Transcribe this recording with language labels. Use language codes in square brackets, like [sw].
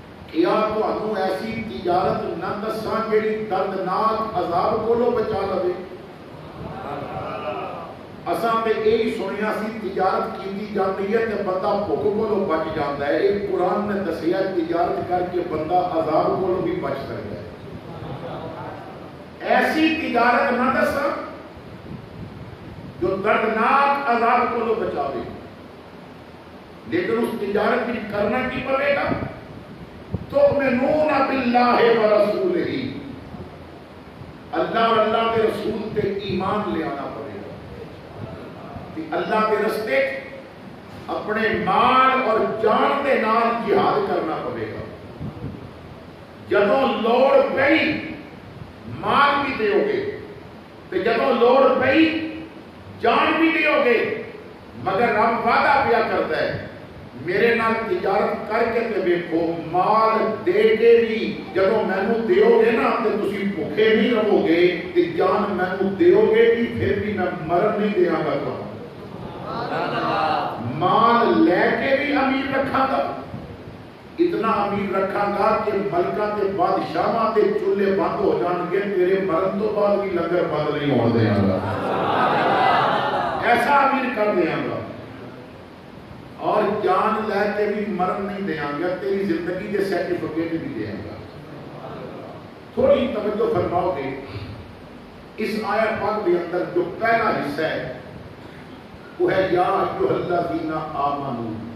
[pa] کیا تانوں ایسی تجارت نہ دساں جڑی دردناک عذاب کولوں بچا لوے. اساں تے یہی سنیا سی تجارت کیتی جاتی ہے تے بندہ بھوک کولوں بچ جاندا ہے. ایک قرآن نے دسیا تجارت کر کے بندہ عذاب کولوں بھی بچ سکتا ہے. ایسی تجارت نہ دساں جو دردناک عذاب کولوں بچاوے. لیکن اس تجارت کی کرنا کی پڑے گا [ar] تؤمنون باللہ ورسولہ, [pa] اللہ اور اللہ کے رسول تے ایمان لے آنا پڑے گا کہ اللہ کے رستے اپنے مال اور جان دے نال جہاد کرنا پڑے گا. جدوں لوڑ پئی مال بھی دیو گے تے جدوں لوڑ پئی جان بھی دیو گے, مگر رب وعدہ پیا کرتا ہے میرے نال تجارت کر کے تے دیکھو مال دے کے بھی جدوں مینوں دیو گے نا تے تسی بھوکے نہیں رہو گے تے جان مینوں دیو گے بھی پھر بھی میں مرن نہیں دیاں گا. مال لے کے بھی امیر رکھاں گا, اتنا امیر رکھاں گا کہ ملکاں تے بادشاہاں تے چولہے بند ہو جان گے تیرے مرن تو بعد بھی لنگر بند نہیں ہون دیاں گا. ایسا امیر کر دیاں گا اور جان لے کے بھی مرن نہیں دیاں گا, تیری زندگی کے سرٹیفکیٹ بھی دیاں گا. [ur] تھوڑی توجہ فرماؤ گے اس آیت پاک کے اندر جو پہلا حصہ ہے وہ ہے [ar] یا ایھا الذین آمنوا.